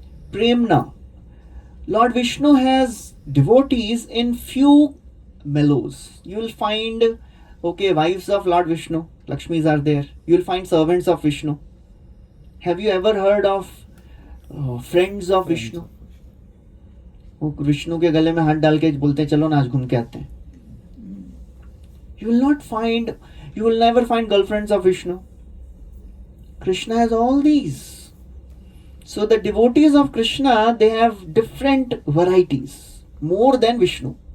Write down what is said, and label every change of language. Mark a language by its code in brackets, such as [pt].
[en] Premna. Lord Vishnu has devotees in few mellows. You will find, wives of Lord Vishnu, Lakshmis are there. You will find servants of Vishnu. Have you ever heard of friends of Vishnu? [hi] वो विष्णु के गले में हाथ डाल के बोलते हैं चलो ना आज घूम के आते हैं. [en] You will never find girlfriends of Vishnu. Krishna has all these. So the devotees of Krishna, they have different varieties, more than Vishnu.